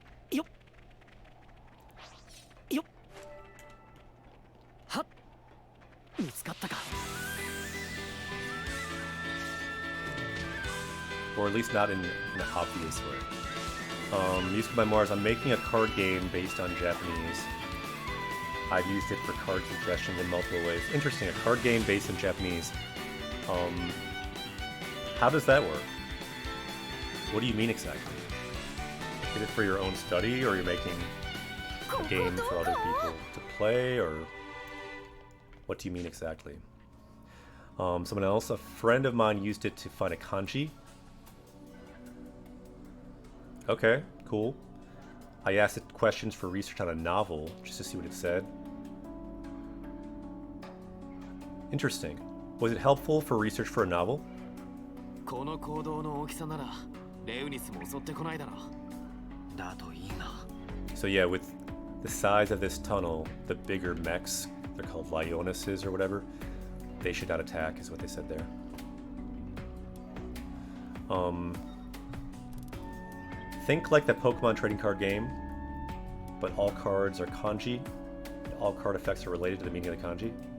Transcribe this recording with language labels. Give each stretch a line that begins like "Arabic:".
Japanese: よっよっはっ見つかったか
English: Or at least not in an obvious way. Music by Mars. I'm making a card game based on Japanese. I've used it for card suggestions in multiple ways. Interesting, a card game based in Japanese. How does that work? What do you mean exactly? Is it for your own study, or you're making a game for other people to play, or what do you mean exactly? Someone else, a friend of mine used it to find a kanji. Okay, cool. I asked it questions for research on a novel, just to see what it said. Interesting. Was it helpful for research for a novel?
Japanese: この行動の大きさならレウニスも襲ってこないだろう。だといいな
English: So yeah, with the size of this tunnel, the bigger mechs, they're called Lionuses or whatever, they should not attack, is what they said there. Think like the Pokemon trading card game, but all cards are kanji, and all card effects are related to the meaning of the kanji.